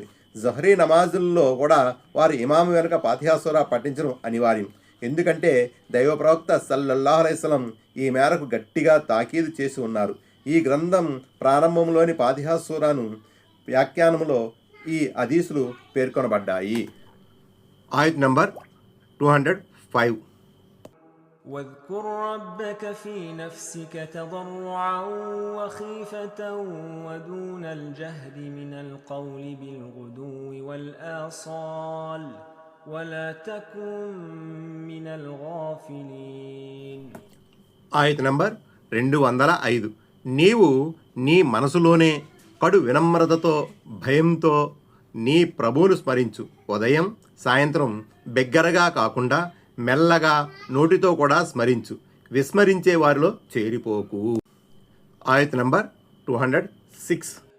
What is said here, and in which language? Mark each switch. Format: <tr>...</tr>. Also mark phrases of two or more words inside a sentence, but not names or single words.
<te>జహ్రీ నమాజుల్లో కూడా వారి ఇమాము వెనుక ఫాతిహా సూరా పఠించడం అనివార్యం. ఎందుకంటే దైవ ప్రవక్త</te> <ar>صلى الله عليه وسلم</ar> <te>ఈ మేరకు గట్టిగా తాకీదు చేసి ఉన్నారు. ఈ గ్రంథం ప్రారంభంలోని ఫాతిహా సూరాను వ్యాఖ్యానంలో ఈ హదీసులు పేర్కొనబడ్డాయి. ఆయత్ నంబర్ 205.</te> <ar>واذكر ربك في نفسك تضرعا وخيفة ودون الجهر من القول بالغدو والآصال ولا تكن من الغافلين.</ar> <te>ఆయత్ నంబర్ 205. నీవు నీ మనసులోనే కడు వినమ్రతతో భయంతో నీ ప్రభువును స్మరించు. ఉదయం సాయంత్రం బిగ్గరగా కాకుండా మెల్లగా నోటితో కూడా స్మరించు. విస్మరించే వారిలో చేరిపోకు. ఆయత్ నంబర్ 206.</te>